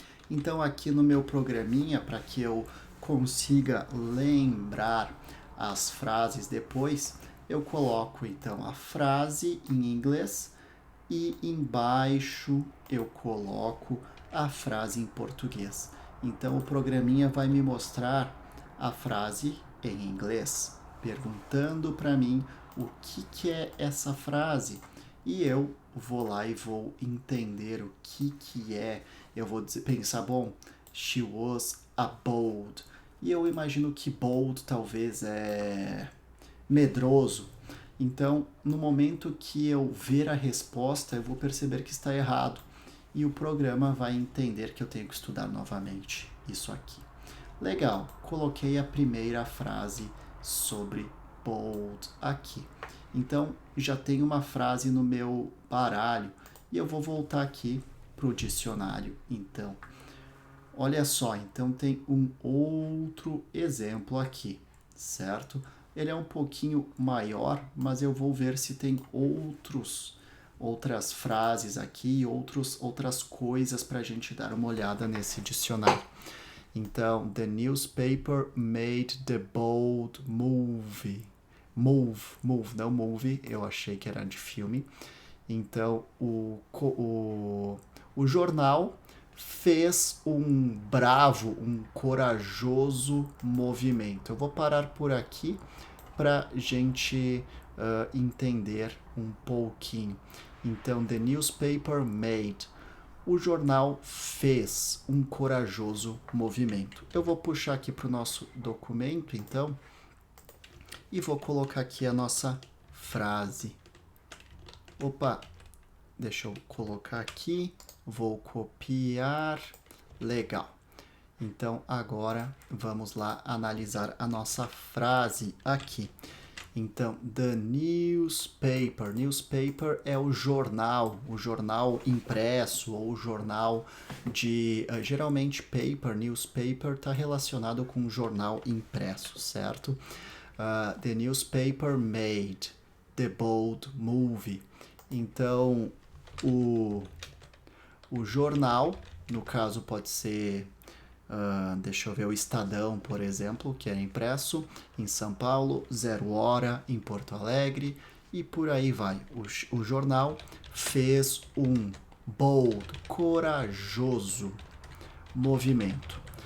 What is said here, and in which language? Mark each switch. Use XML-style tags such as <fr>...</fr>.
<pt>Então, aqui no meu programinha, para que eu consiga lembrar as frases depois, eu coloco então a frase em inglês e embaixo eu coloco a frase em português. Então, o programinha vai me mostrar a frase em inglês, perguntando para mim o que é essa frase. E eu vou lá e vou entender o que é. Eu vou pensar, bom,</pt> <en>she was a bold.</en> <pt>E eu imagino que bold talvez é medroso. Então, no momento que eu ver a resposta, eu vou perceber que está errado. E o programa vai entender que eu tenho que estudar novamente isso aqui. Legal, coloquei a primeira frase sobre bold aqui. Então, já tem uma frase no meu baralho e eu vou voltar aqui para o dicionário. Então, olha só, então tem um outro exemplo aqui, certo? Ele é um pouquinho maior, mas eu vou ver se tem outras frases aqui, outras coisas para a gente dar uma olhada nesse dicionário.</pt> <en>Então, the newspaper made the bold move.</en> <pt>Move, não movie, eu achei que era de filme. Então, o jornal fez um bravo, um corajoso movimento. Eu vou parar por aqui para gente entender um pouquinho. Então,</pt> <en>the newspaper made.</en> <pt>O jornal fez um corajoso movimento. Eu vou puxar aqui para o nosso documento, então, e vou colocar aqui a nossa frase. Opa, deixa eu colocar aqui, vou copiar, legal. Então, agora vamos lá analisar a nossa frase aqui. Então,</pt> <en>the newspaper.</en> <pt>Newspaper é o jornal impresso ou o jornal de... geralmente, newspaper está relacionado com o jornal impresso, certo?</pt> <en>The newspaper made the bold movie.</en> <pt>Então, o jornal, no caso pode ser... deixa eu ver, o Estadão, por exemplo, que é impresso em São Paulo, Zero Hora em Porto Alegre e por aí vai. O jornal fez um bold, corajoso movimento.</pt>